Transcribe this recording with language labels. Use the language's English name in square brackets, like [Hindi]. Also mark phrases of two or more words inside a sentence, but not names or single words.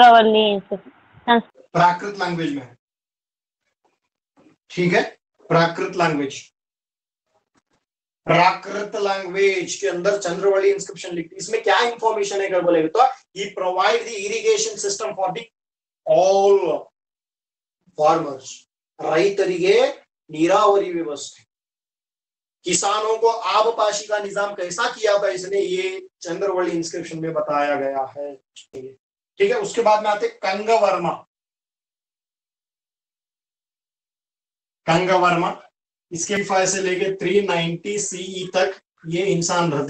[Hindi] प्राकृत लैंग्वेज में है. ठीक है, प्राकृत लैंग्वेज के अंदर चंद्रवल्ली इंस्क्रिप्शन लिखती. इसमें क्या इंफॉर्मेशन है अगर बोलेगा तो ही [English] provide the irrigation system for the all farmers. [Kannada] ರೈತರಿಗೆ ನೀರಾವರಿ ವ್ಯವಸ್ಥೆ, [Hindi] किसानों को आबपाशी का निजाम कैसा किया था इसने ये चंद्रवल्ली इंस्क्रिप्शन में बताया गया है. ठीक है, उसके बाद में आते कंगवर्मा. इसके फाय से लेके 390 CE तक ये इंसान रहते.